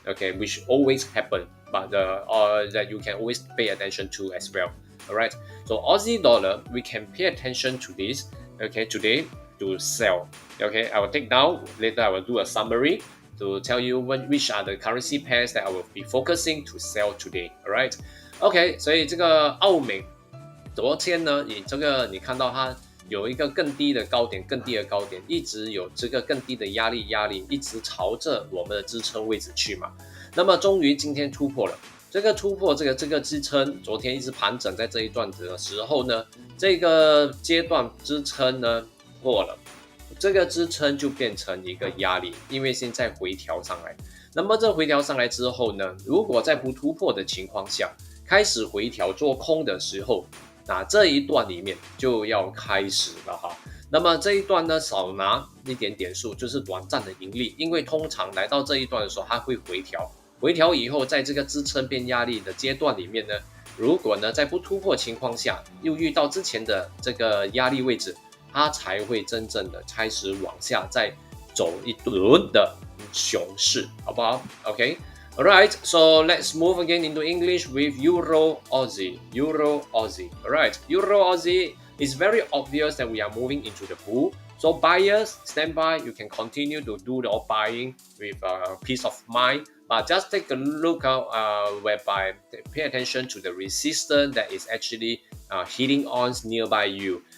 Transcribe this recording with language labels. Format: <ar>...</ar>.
<en>Okay, which always happen, but that you can always pay attention to as well. All right. So Aussie dollar, we can pay attention to this. Okay, today to sell. Okay, I will take down later. I will do a summary to tell you which are the currency pairs that I will be focusing to sell today. All right.</en> <zh>Okay， 所以这个澳美昨天呢，以这个你看到它有一个更低的高点，一直有这个更低的压力，一直朝着我们的支撑位置去嘛。那么终于今天突破了，这个突破这个支撑，昨天一直盘整在这一段的时候呢，这个阶段支撑呢破了，这个支撑就变成一个压力，因为现在回调上来。那么这回调上来之后呢，如果在不突破的情况下，开始回调做空的时候，那这一段里面就要开始了哈。那么这一段呢，少拿一点点数，就是短暂的盈利，因为通常来到这一段的时候，它会回调以后，在这个支撑变压力的阶段里面呢，如果呢在不突破情况下，又遇到之前的这个压力位置，它才会真正的开始往下再走一轮的熊市，好不好 ？OK。</zh> <en>Alright, so let's move again into English with Euro Aussie. Alright, Euro Aussie is very obvious that we are moving into the bull. So buyers, stand by. You can continue to do the buying with peace of mind. But just take a look out whereby pay attention to the resistance that is actually hitting on nearby you.</en>